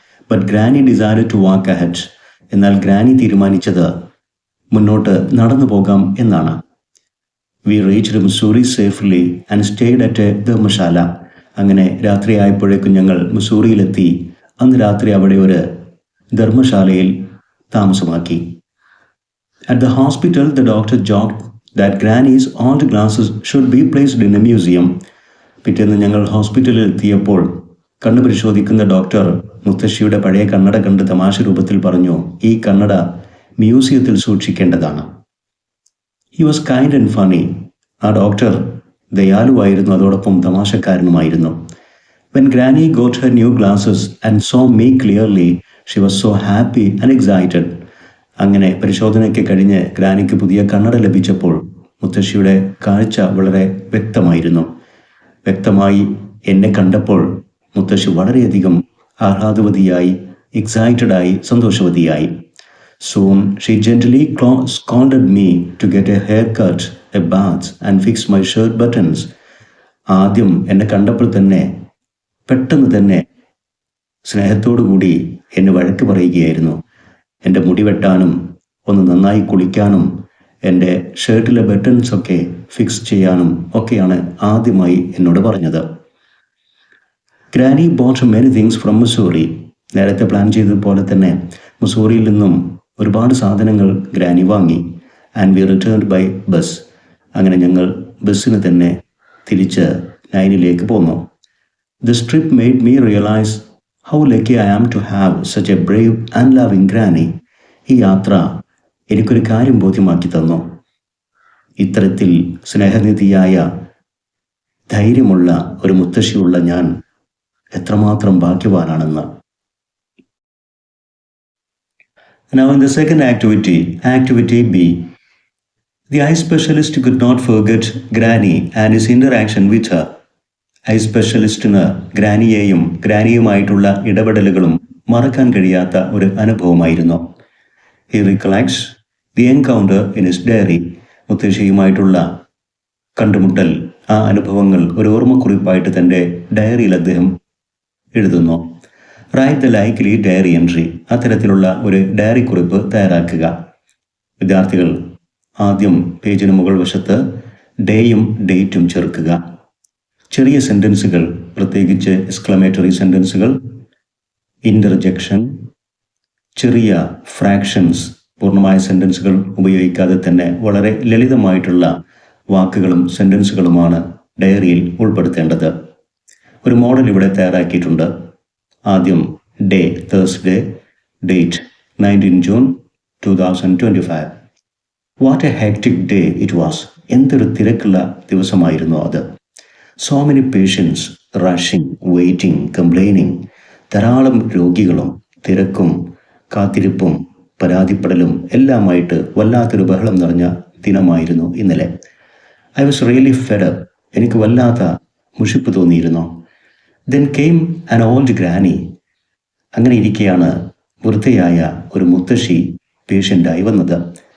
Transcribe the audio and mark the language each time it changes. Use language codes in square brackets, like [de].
[en] But granny decide to walk ahead. [ml] എന്നാൽ granny തീരുമാനിച്ചത് മുന്നോട്ട് നടന്നു പോകാം എന്നാണ്. [en] We reached Mussoorie safely and stayed at a dharamshala. [ml] അങ്ങനെ രാത്രിയായപ്പോഴേക്കും ഞങ്ങൾ മുസൂറിയിലെത്തി. അന്ന് രാത്രി അവിടെ ഒരു ധർമ്മശാലയിൽ താമസമാക്കി. [en] At the hospital, the doctor joked that Granny's old glasses should be placed in a museum. [ml] പിറ്റേന്ന് ഞങ്ങൾ ഹോസ്പിറ്റലിൽ എത്തിയപ്പോൾ കണ്ണ് പരിശോധിക്കുന്ന ഡോക്ടർ മുത്തശ്ശിയുടെ പഴയ കണ്ണട കണ്ട് തമാശ രൂപത്തിൽ പറഞ്ഞു, ഈ കണ്ണട മ്യൂസിയത്തിൽ സൂക്ഷിക്കേണ്ടതാണ്. [en] He was kind and funny. [ml] ആ ഡോക്ടർ ദയാലുവായിരുന്നു, അതോടൊപ്പം തമാശക്കാരനുമായിരുന്നു. [en] When Granny got her new glasses and saw me clearly, she was so happy and excited. [ml] അങ്ങനെ പരിശോധനയ്ക്ക് കഴിഞ്ഞ് ഗ്രാനിക്ക് പുതിയ കണ്ണട ലഭിച്ചപ്പോൾ മുത്തശ്ശിയുടെ കാഴ്ച വളരെ വ്യക്തമായിരുന്നു. വ്യക്തമായി എന്നെ കണ്ടപ്പോൾ മുത്തശ്ശി വളരെയധികം ആഹ്ലാദവതിയായി, എക്സൈറ്റഡായി, സന്തോഷവതിയായി. [en] Soon she gently scolded me to get a haircut, a bath and fix my shirt buttons. [ml] ആദ്യം എന്നെ കണ്ടപ്പോൾ തന്നെ പെട്ടെന്ന് തന്നെ സ്നേഹത്തോടു കൂടി എന്നെ വഴക്ക് പറയുകയായിരുന്നു. എൻ്റെ മുടി വെട്ടാനും ഒന്ന് നന്നായി കുളിക്കാനും എൻ്റെ ഷർട്ടിലെ ബട്ടൺസ് ഒക്കെ ഫിക്സ് ചെയ്യാനും ഒക്കെയാണ് ആദ്യമായി എന്നോട് പറഞ്ഞത്. [en] Granny bought many things from Mussoorie. [ml] നേരത്തെ പ്ലാൻ ചെയ്തതുപോലെ തന്നെ മുസൂറിയിൽ നിന്നും ഒരുപാട് സാധനങ്ങൾ ഗ്രാനി വാങ്ങി. [en] And we returned by bus. [ml] അങ്ങനെ ഞങ്ങൾ ബസ്സിന് തന്നെ തിരിച്ച് നൈനിലേക്ക് പോന്നു. [en] This trip made me realise how lucky I am to have such a brave and loving granny. [ml] ഈ യാത്ര എനിക്കൊരു കാര്യം ബോധ്യമാക്കി തന്നു. ഇത്തരത്തിൽ സ്നേഹനിധിയായ, ധൈര്യമുള്ള ഒരു മുത്തശ്ശിയുള്ള ഞാൻ എത്രമാത്രം ഭാഗ്യവാനാണെന്ന്. [en] Now in the second activity, activity B, the eye specialist could not forget Granny and his interaction with her. [ml] I സ്പെഷ്യലിസ്റ്റിന് ഗ്രാനിയെയും ഗ്രാനിയുമായിട്ടുള്ള ഇടപെടലുകളും മറക്കാൻ കഴിയാത്ത ഒരു അനുഭവമായിരുന്നു. [en] He recollects the encounter in his diary. [ml] മുത്തശ്ശിയുമായിട്ടുള്ള കണ്ടുമുട്ടൽ, ആ അനുഭവങ്ങൾ ഒരു ഓർമ്മക്കുറിപ്പായിട്ട് തൻ്റെ ഡയറിയിൽ അദ്ദേഹം എഴുതുന്നു. [en] Write the likely diary entry. [ml] അത്തരത്തിലുള്ള ഒരു ഡയറി കുറിപ്പ് തയ്യാറാക്കുക. വിദ്യാർത്ഥികൾ ആദ്യം പേജിന് മുകൾ വശത്ത് ഡേയും ഡേറ്റും ചേർക്കുക. ചെറിയ സെൻറ്റൻസുകൾ, പ്രത്യേകിച്ച് എക്സ്ക്ലമേറ്ററി സെൻറ്റൻസുകൾ, ഇൻ്റർജെക്ഷൻ, ചെറിയ ഫ്രാക്ഷൻസ്, പൂർണ്ണമായ സെൻറ്റൻസുകൾ ഉപയോഗിക്കാതെ തന്നെ വളരെ ലളിതമായിട്ടുള്ള വാക്കുകളും സെൻറ്റൻസുകളുമാണ് ഡയറിയിൽ ഉൾപ്പെടുത്തേണ്ടത്. ഒരു മോഡൽ ഇവിടെ തയ്യാറാക്കിയിട്ടുണ്ട്. ആദ്യം day, Thursday, date 19 June 2025. [en] What a hectic day it was. [ml] എന്തൊരു തിരക്കുള്ള ദിവസമായിരുന്നു അത്. [en] So many patients rushing, waiting, complaining. [ml] ധാരാളം രോഗികളും തിരക്കും കാത്തിരിപ്പും പരാതിപ്പെടലും എല്ലാമായിട്ട് വല്ലാത്തൊരു ബഹളം നിറഞ്ഞ ദിനമായിരുന്നു ഇന്നലെ. [en] I was really fed up. [ml] എനിക്ക് വല്ലാത്ത മുഷിപ്പ് തോന്നിയിരുന്നു. [en] Then came an old granny. [ml] അങ്ങനെ ഇരിക്കെയാണ് വൃദ്ധയായ ഒരു മുത്തശ്ശി പേഷ്യൻ്റായി വന്നത്.